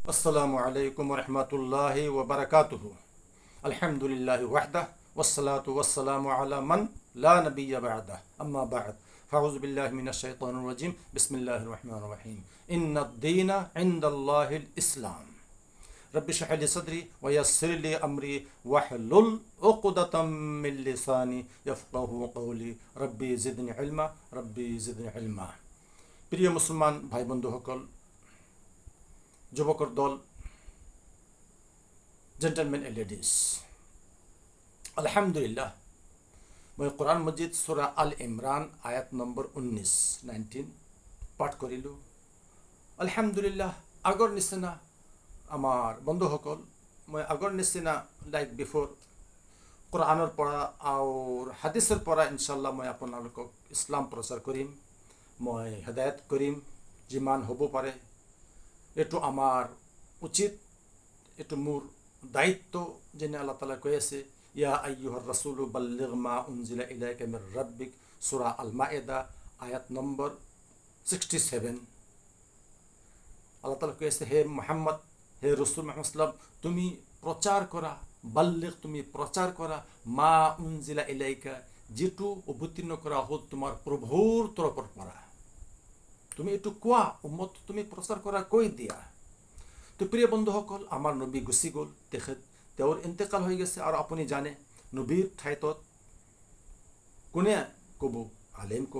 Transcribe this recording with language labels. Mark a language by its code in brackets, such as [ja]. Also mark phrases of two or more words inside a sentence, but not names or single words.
[ar] السلام عليكم رحمة الله وبركاته. الحمد لله وحده والصلاة والسلام على من لا نبي بعده أما بعد. فأعوذ بالله من الشيطان الرجيم بسم الله الرحمن الرحيم. إن الدين عند الله الإسلام. رب اشرح لي صدري ويسر لي أمري واحلل عقدة من لساني يفقهوا قولي. رب زدني علما رب زدني علما. [as] প্রিয় মুসলমান ভাই বন্ধুসকল, যুৱকৰ দল, [en] gentlemen and ladies, [as] আলহামদুলিল্লাহ, মই কোৰআন মজিদ সূৰা আল ইমৰান আয়াত নম্বৰ 19 পাঠ কৰিলোঁ। আলহামদুলিল্লাহ, আগৰ নিচিনা আমাৰ বন্ধুসকল, মই আগৰ নিচিনা [en] like before [as] কোৰআনৰ পৰা আৰু হাদিছৰ পৰা ইনশাল্লাহ মই আপোনালোকক ইছলাম প্ৰচাৰ কৰিম, মই হেদায়ত কৰিম যিমান হ'ব পাৰে। এইটো আমাৰ উচিত, এইটো মোৰ দায়িত্ব। যেনে আল্লাহ তাআলা কৈ আছে, [ar] يا أيها الرسول بلغ ما أنزل إليك من ربك, [as] সূৰা আল মাইদা আয়াত নম্বৰ 67। আল্লাহ তাআলা কৈ আছে, হে মুহাম্মদ, হে ৰাসূল মুহাম্মদ [ar] صلى الله عليه وسلم, [as] তুমি প্ৰচাৰ কৰা, বাল্লিগ, তুমি প্ৰচাৰ কৰা, [ar] ما أنزل إليك, [as] যিটো অৱতীৰ্ণ কৰা হ'ল তোমাৰ প্ৰভুৰ তৰফৰ পৰা। তুমি এইটো কোৱা, উম্মত তুমি প্ৰচাৰ কৰা, কৈ দিয়া। তো প্ৰিয় বন্ধুসকল, আমাৰ নবী গুচি গ'ল, তেওঁৰ ইন্তেকাল হৈ গৈছে। আৰু আপুনি জানে, নবীৰ ঠাইত কোনে ক'ব? আলেম ক'ব।